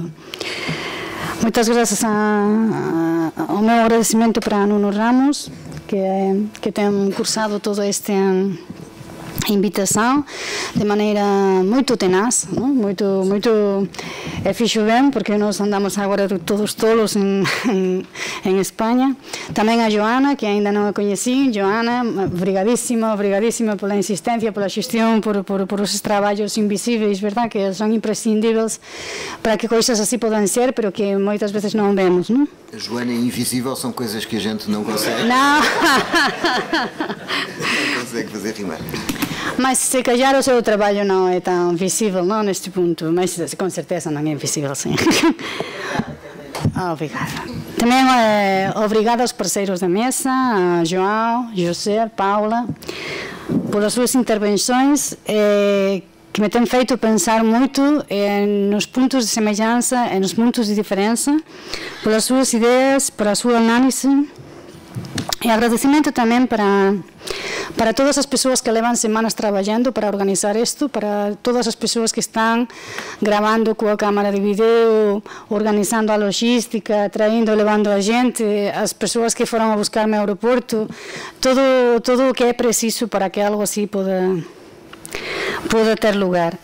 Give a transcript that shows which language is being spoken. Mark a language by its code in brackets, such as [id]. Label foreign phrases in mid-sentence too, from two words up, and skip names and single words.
[gl] Moitas grazas ao meu agradecimento para Nuno Ramos, que ten cursado toda esta invitación de maneira moito tenaz, moito fixo ben, porque nos andamos agora todos tolos en España. Tamén a Joana, que ainda non a coñecí. Joana, obrigadísima pola insistencia, pola xestión, por os traballos invisibles, verdad, que son imprescindíveis para que coisas así podan ser, pero que moitas veces non vemos, non? [pt] Joana e invisível são coisas que a gente não consegue. Não. Não consegue fazer rimar. Mas se calhar o seu trabalho não é tão visível, não, neste ponto, mas com certeza não é visível, sim. Obrigada. Também obrigada aos parceiros da mesa, a João, José, Paula, pelas suas intervenções, que me têm feito pensar muito nos pontos de semelhança e nos pontos de diferença, pelas suas ideias, pela sua análise. [gl] E agradecimento também para todas as pessoas que levan semanas traballando para organizar isto, para todas as pessoas que están gravando coa cámara de video, organizando a logística, traindo, levando a gente, as persoas que foron a buscarme ao aeroporto, todo o que é preciso para que algo así poda ter lugar.